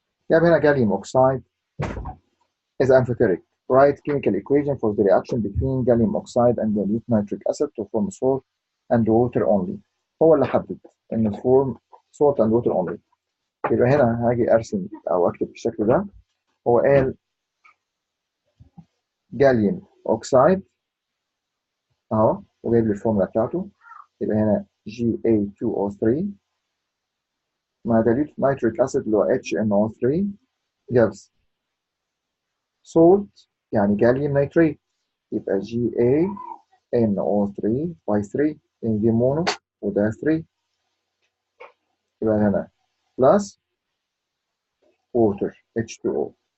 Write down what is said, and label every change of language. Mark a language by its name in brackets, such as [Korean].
[Arabic] جاب هنا [English] gallium oxide is amphoteric. Write chemical equation for the reaction between gallium oxide and dilute nitric acid to form salt and water only. [Arabic] هو اللي حدد إن [English] form salt and water only. [Arabic] يبقى هنا هاجي أرسم أو أكتب بالشكل ده. هو قال gallium oxide أهو، وجايب لي الفورمولا بتاعته. [English] يبقى هنا Ga2O3 مع dilute nitric acid اللي هو HNO3 gives salt يعني gallium nitrate. [Arabic] يبقى GaNO3 by 3 يعني دي مونو وده 3. يبقى هنا plus water H2O.